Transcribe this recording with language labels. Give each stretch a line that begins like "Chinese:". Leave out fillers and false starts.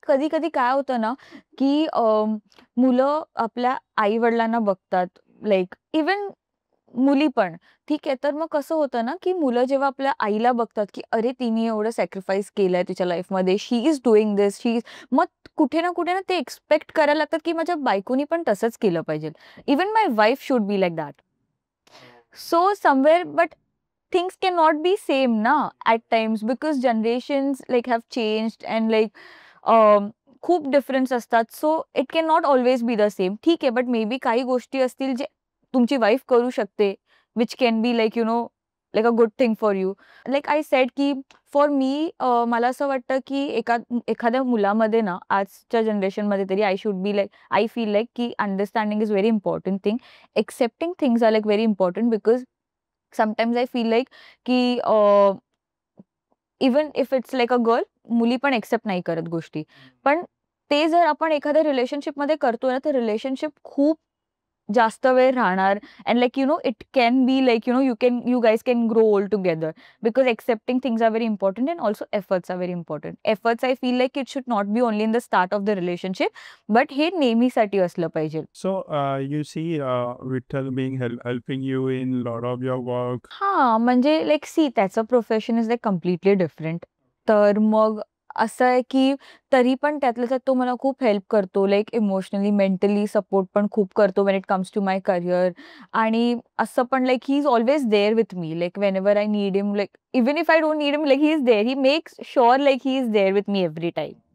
Marathi: कधी-कधी काय होतं ना, की मुलं आपल्या आई-वडिलांना बघतात, लाइक इव्हन मुली पण, ठीक आहे. तर मग कसं होतं ना, की मुलं जेव्हा आपल्या आईला बघतात, की अरे तिने एवढं सॅक्रिफाईस केलंय तिच्या लाईफमध्ये,
English: she is doing this,
Marathi: मग कुठे ना कुठे ना ते एक्स्पेक्ट करायला लागतात, की माझ्या बायकोनी पण तसंच केलं पाहिजे.
English: Even my wife should be like that. So somewhere, but things cannot be same na at times, because generations like have changed and like
Marathi: खूप डिफरन्स असतात.
English: So it can not always be the same.
Marathi: ठीक आहे, but may be काही गोष्टी असतील जे तुमची wife करू शकते,
English: Which can be like like a good thing for you.
Marathi: Like I said की फॉर मी मला असं वाटतं की एखाद्या मुलामध्ये ना आजच्या जनरेशनमध्ये तरी आय फील लाइक की
English: Understanding is very important thing. Accepting things are like very important, because sometimes I feel like की even if it's like a girl,
Marathi: मुली पण एक्सेप्ट नाही करत गोष्टी. पण ते जर आपण एखाद्या रिलेशनशिपमध्ये करतोय ना, तर रिलेशनशिप खूप जास्त वेळ राहणार.
English: And like it can be like you guys can grow old together, because accepting things are very important and also efforts are very important. Efforts I feel like it should not be only in the start of the relationship, but
Marathi: हे नेहमीसाठी असलं पाहिजे.
English: So you see Vittal being helping you in a lot of your work. हां, म्हणजे like see त्याचं profession is like completely different.
Marathi: तर मग असं आहे, की तरी पण त्यातल्या त्यात तो मला खूप हेल्प करतो.
English: like emotionally, mentally support
Marathi: पण खूप करतो
English: When it comes to my career.
Marathi: आणि असं पण like
English: He is always there with me. Like whenever I need him, like even if I don't need him, like he is there. He makes sure like he is there with me every time.